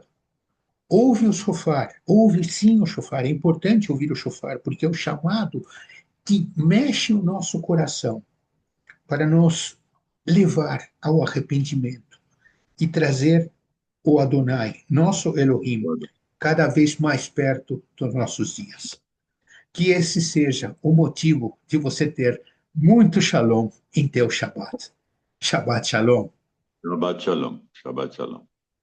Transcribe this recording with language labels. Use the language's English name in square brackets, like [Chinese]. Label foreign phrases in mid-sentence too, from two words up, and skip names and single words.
[Portuguese] Ouve o shofar, ouve sim o shofar, é importante ouvir o shofar, porque é o chamado que mexe o nosso coração para nos levar ao arrependimento e trazer o Adonai, nosso Elohim, cada vez mais perto dos nossos dias. Que esse seja o motivo de você ter muito shalom em teu Shabbat. [Hebrew] שבת שלום. שבת שלום. שבת שלום.